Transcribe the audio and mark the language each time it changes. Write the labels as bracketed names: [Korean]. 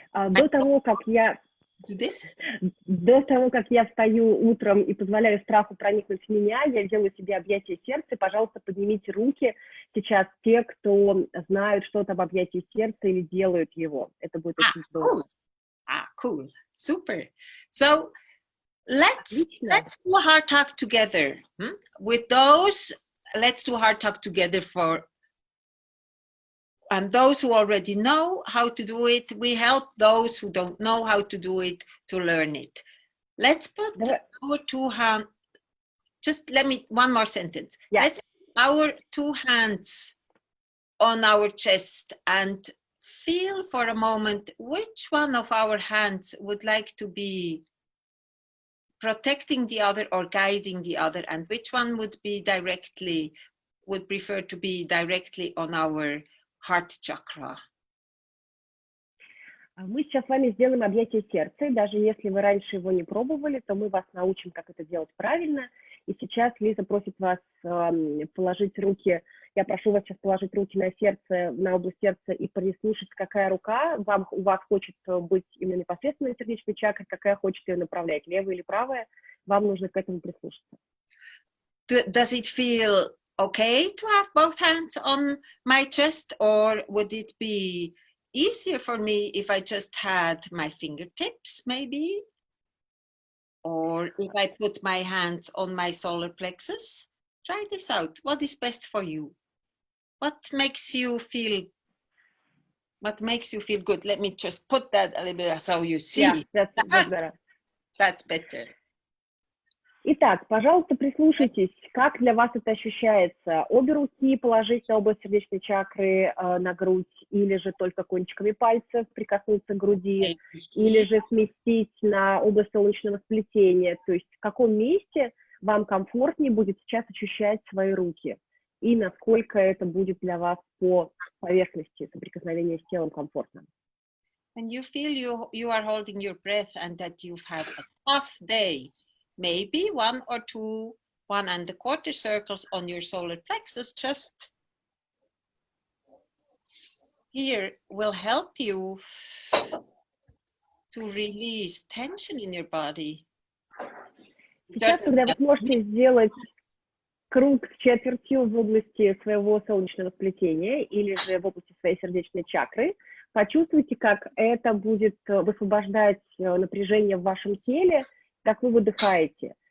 [Russian] До того, как я встаю утром и позволяю страху проникнуть в меня, я делаю себе объятие сердца. Пожалуйста, поднимите руки сейчас те, кто знают что-то об объятии сердца или делают его. Это будет очень здорово. [English] Cool. Super. So let's do a heart talk together. With those, let's do a heart talk together and those who already know how to do it, we help those who don't know how to do it to learn it. Let's put our two hands, just let me, one more sentence. Yeah. Let's put our two hands on our chest and feel for a moment which one of our hands would like to be protecting the other or guiding the other, and which one would prefer to be directly on our heart chakra. [Russian] Мы сейчас с вами сделаем объятие сердца, и даже если вы раньше его не пробовали, то мы вас научим, как это делать правильно. И сейчас Лиза просит вас положить руки, я прошу вас сейчас положить руки на сердце, на область сердца и прислушать, какая рука у вас хочет быть именно непосредственно на сердечной чакре, какая хочет ее направлять, левая или правая, вам нужно к этому прислушаться. [English] Does it feel okay to have both hands on my chest, or would it be easier for me if I just had my fingertips, maybe? Or if I put my hands on my solar plexus? Try this out. What is best for you? What makes you feel good? Let me just put that a little bit so you see. Yeah, that's better. That's better. [Russian] Итак, пожалуйста, прислушайтесь, как для вас это ощущается. Обе руки положить на область сердечной чакры, на грудь, или же только кончиками пальцев прикоснуться к груди, или же сместить на область солнечного сплетения. То есть в каком месте вам комфортнее будет сейчас ощущать свои руки, и насколько это будет для вас по поверхности соприкосновения с телом комфортно. [English] When you feel you are holding your breath and that you've had a tough day, maybe 1 or 2, 1 1/4 circles on your solar plexus, just here will help you to release tension in your body. [Russian] Сейчас, когда вы сможете сделать круг с четвертью в области своего солнечного сплетения или же в области своей сердечной чакры, почувствуйте, как это будет высвобождать напряжение в вашем теле, как вы выдыхаете.